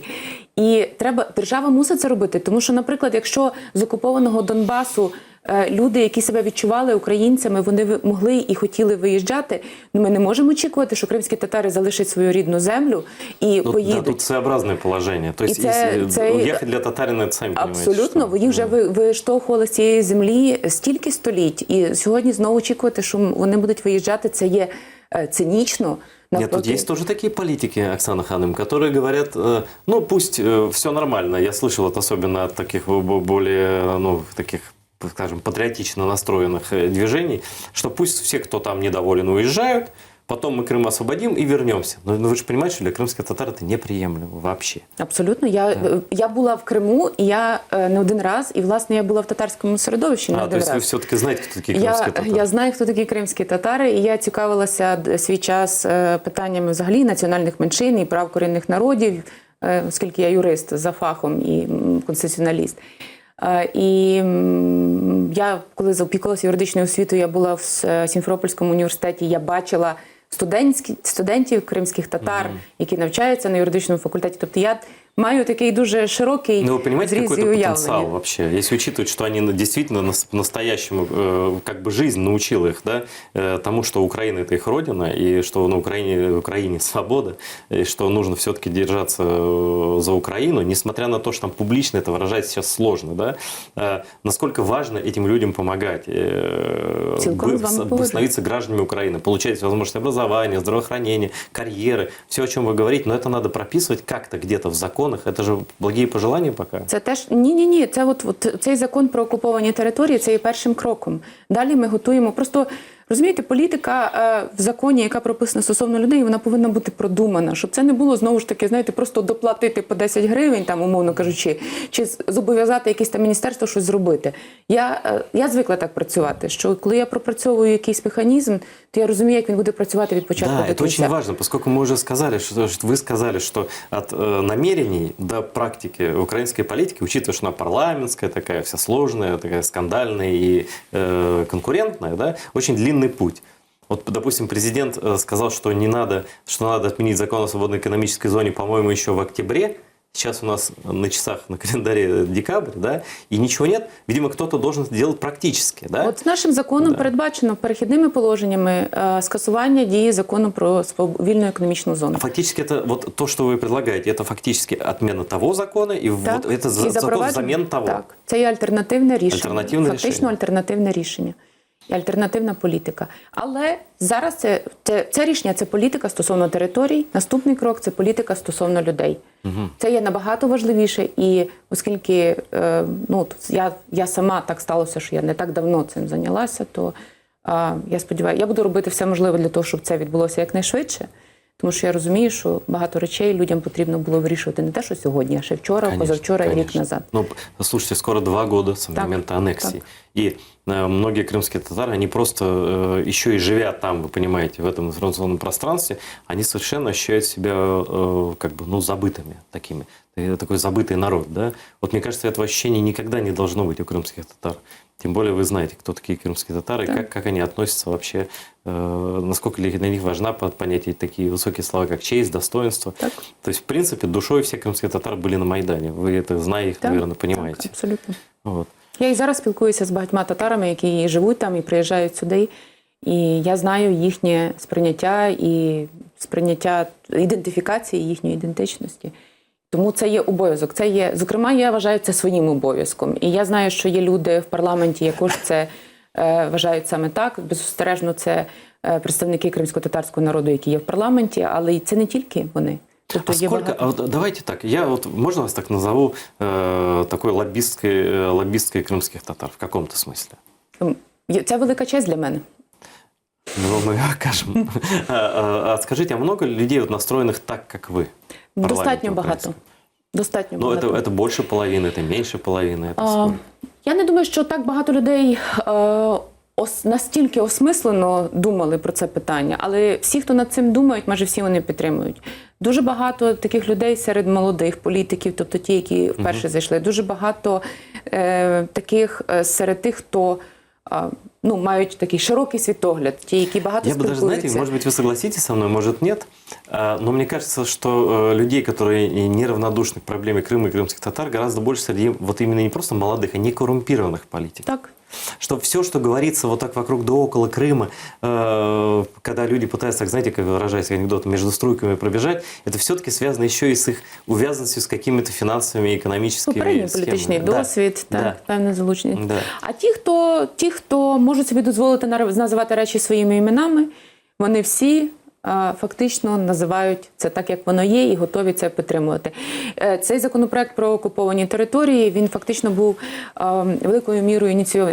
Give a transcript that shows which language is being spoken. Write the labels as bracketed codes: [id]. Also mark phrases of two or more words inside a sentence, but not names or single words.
[uk] І держава мусить це робити, тому що, наприклад, якщо з окупованого Донбасу люди, які себе відчували українцями, вони могли і хотіли виїжджати, ми не можемо очікувати, що кримські татари залишать свою рідну землю і поїдуть. Да, тут своеобразне положення. Тобто, уїхати для татарина, це самі розумієте. Абсолютно, ви вже виштовхували з цієї землі стільки століть. І сьогодні знову очікувати, що вони будуть виїжджати, це є цинично. [ru] Нет, тут есть тоже такие политики, Оксана Ханым, которые говорят, ну пусть все нормально. Я слышал это особенно от таких более, ну, таких, скажем, патриотично настроенных движений, что пусть все, кто там недоволен, уезжают, потом мы Крым освободим и вернемся. Но вы же понимаете, что для крымских татар это неприемлемо вообще. [uk] Абсолютно. Я була в Криму, і я не один раз, і, власне, я була в татарському середовищі не один раз. [ru] То есть [uk] ви все-таки знаєте, хто такі кримські татари? Я знаю, хто такі кримські татари, і я цікавилася свій час питаннями взагалі національних меншин і прав корінних народів, оскільки я юрист за фахом і конституціоналіст. І я, коли опікувалася юридичною освітою, я була в Сімферопольському університеті, я бачила студентів кримських татар, які навчаються на юридичному факультеті. Тобто я маю такий дуже широкий [ru] Ну, вы понимаете, [uk] зріз [ru] какой [uk] і [ru] это [uk] уявлення. [ru] потенциал вообще? Если учитывать, что они действительно по-настоящему, как бы жизнь научила их, да, тому, что Украина – это их родина, и что на Украине свобода, и что нужно все-таки держаться за Украину, несмотря на то, что там публично это выражать сейчас сложно, да, насколько важно этим людям помогать, становиться гражданами Украины, получать возможность образования, здравоохранения, карьеры, все, о чем вы говорите, но это надо прописывать как-то где-то в законах. Это же благие пожелания пока. [uk] Це теж ні. Це от цей закон про окуповані території, це є першим кроком. Далі ми готуємо. Просто розумієте, політика в законі, яка прописана стосовно людей, вона повинна бути продумана, щоб це не було знову ж таки, знаєте, просто доплатити по 10 гривень, там умовно кажучи, чи зобов'язати якесь там міністерство щось зробити. Я звикла так працювати, що коли я пропрацьовую якийсь механізм, то я розумію, як він буде працювати від початку до кінця. [ru] Да, это очень важно, поскольку мы уже сказали, что вы сказали, что от намерений до практики украинской политики, учитывая, что она парламентская, такая вся сложная, такая скандальная и конкурентная, да, очень длинный путь. Вот, допустим, президент сказал, что надо отменить закон о свободной экономической зоне, по-моему, еще в октябре. Сейчас у нас на часах, на календаре декабрь, да, и ничего нет. Видимо, кто-то должен делать практически, да? [uk] От нашим законом передбачено перехідними положеннями скасування дії закону про вільну економічну зону. [ru] А фактически это вот то, что вы предлагаете, это фактически отмена того закона, и вот это закон взамен того. [uk] Так, це є альтернативне рішення. Фактично рішення. Альтернативне рішення. І альтернативна політика. Але зараз це рішення – це політика стосовно територій. Наступний крок – це політика стосовно людей. Це є набагато важливіше. І оскільки я сама так сталося, що я не так давно цим зайнялася, то я сподіваюся, я буду робити все можливе для того, щоб це відбулося якнайшвидше. Тому що я розумію, що багато речей людям потрібно було вирішувати не те, що сьогодні, а ще вчора, позавчора і рік назад. [ru] Ну, слушайте, скоро 2 года с момента аннексии. И многие крымские татары, они просто, еще и живя там, вы понимаете, в этом информационном пространстве, они совершенно ощущают себя как бы, забытыми такими. Такой забытый народ, да? Вот мне кажется, этого ощущения никогда не должно быть у крымских татар. Тем более вы знаете, кто такие крымские татары, и как они относятся вообще, насколько для них важна понятие такие высокие слова, как честь, достоинство. [uk] Так. [ru] То есть, в принципе, душой все крымские татары были на Майдане. Вы это, зная их, наверное, понимаете. [uk] Так, абсолютно. [ru] Вот. [uk] Я і зараз спілкуюся з багатьма татарами, які живуть там і приїжджають сюди. І я знаю їхнє сприйняття ідентифікації їхньої ідентичності. Тому це є обов'язок. Це є, зокрема, я вважаю це своїм обов'язком. І я знаю, що є люди в парламенті, які це вважають саме так. Беззастережно, це представники кримсько-татарського народу, які є в парламенті, але і це не тільки вони. Тобто [ru] давайте так, можно вас так назову, такой лоббисткой крымских татар, в каком-то смысле? [uk] Це велика честь для мене. [ru] Ну, мы окажем. А скажите, а много людей настроенных так, как вы? [uk] Достатньо багато. Достатньо багато. [ru] Это больше половины, это меньше половины? [uk] Я не думаю, що так багато людей настільки осмислено думали про це питання, але всі, хто над цим думають, майже всі вони підтримують. Дуже багато таких людей серед молодих політиків, тобто ті, які вперше зайшли. Дуже багато таких серед тих, хто мають такий широкий світогляд, ті, які багато спілкуються. [ru] Я бы даже, знаете, может быть, вы согласитесь со мной, может, нет, но мне кажется, что людей, которые неравнодушны к проблеме Крыма и крымских татар, гораздо больше среди вот именно не просто молодых, а не коррумпированных политиков. [uk] Так. [ru] Что все, что говорится вот так вокруг да около Крыма, когда люди пытаются, так, знаете, как выражаясь анекдотом, между струйками пробежать, это все-таки связано еще и с их увязанностью с какими-то финансовыми и экономическими схемами. [uk] Політичний досвід, певне залучення. [ru] Да. [uk] А ті, хто можуть собі дозволити називати речі своїми іменами, вони всі фактично називають це так, як воно є, і готові це підтримувати. Цей законопроект про окуповані території, він фактично був великою мірою ініційований.